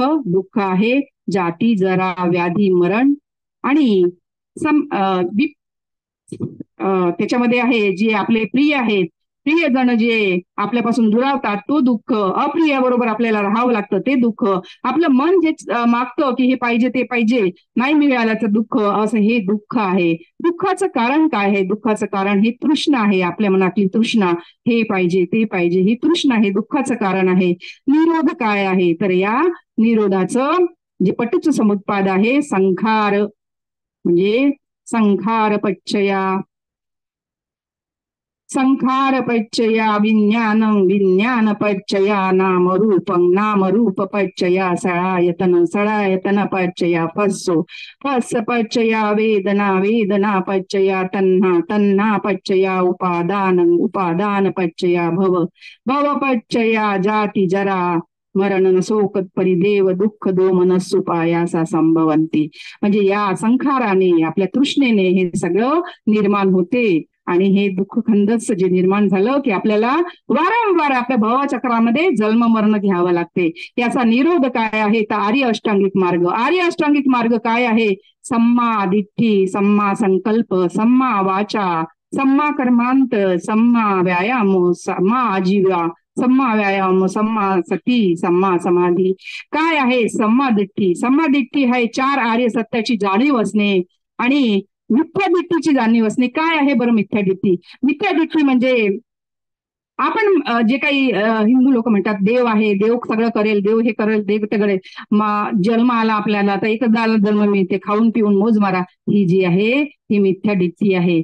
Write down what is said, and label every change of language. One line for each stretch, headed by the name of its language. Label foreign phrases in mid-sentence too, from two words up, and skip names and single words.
Marathi: दुःख आहे जाती, जरा, व्याधी, मरण आणि त्याच्यामध्ये आहे जे आपले प्रिय आहेत, प्रियजन जे आपल्यापासून दुरावतात तो दुःख, अप्रिय बरोबर आपल्याला राहावं लागतं ते दुःख, आपलं मन जे मागतं की हे पाहिजे ते पाहिजे, नाही मिळाल्याचं दुःख, असं हे दुःख आहे. दुःखाचं कारण काय आहे? दुःखाचं कारण हे तृष्णा आहे, आपल्या मनातली तृष्णा, हे पाहिजे ते पाहिजे, ही तृष्णा हे दुःखाचं कारण आहे. निरोध काय आहे? तर या निरोधाचं जे
Pali: पटुच समुत्पाद
Marathi: आहे, संखार म्हणजे
Pali: संखार पच्चया विज्ञानं, विज्ञान पच्चया नाम रूप पच्चया सळायतन पच्चया फस्स पच्चया वेदना पच्चया तन्ना पच्चया उपादान पच्चया भव पच्चया जाती जरा मरण शोक परिदेव दुःख दोमनस्सुपायासा संभवंती.
Marathi: म्हणजे या संखाराने, आपल्या तृष्णेने हे सगळं निर्माण होते. आणि हे दुःखखंडच जे निर्माण झालं की आपल्याला वारंवार आपल्या भवचक्रामध्ये जन्म मरण घ्यावं लागते. याचा निरोध काय आहे? तर आर्य अष्टांगिक मार्ग. आर्य अष्टांगिक मार्ग काय आहे?
Pali: सम्मा दिठ्ठी, सम्मा संकल्प, सम्मा वाचा, सम्मा कर्मांत, सम्मा व्यायाम, सम्मा आजीवा, सम्मा व्यायाम, सम्मा सती, सम्मा समाधी.
Marathi: काय आहे
Pali: सम्मा दिठ्ठी? सम्मा दिठ्ठी
Marathi: आहे 4 आर्य सत्याची जाणीव असणे आणि मिथ्या दिठ्ठीची जाणीव असणे. काय आहे बरं मिथ्या दिठ्ठी? मिथ्या दिठ्ठी म्हणजे आपण जे काही हिंदू लोक म्हणतात देव आहे, देव सगळं करेल, देव हे करेल, देव ते करेल, जन्म आला आपल्याला तर एकदा जन्म मिळते, खाऊन पिऊन मोज मारा, ही जी आहे ही मिथ्या दिठ्ठी आहे.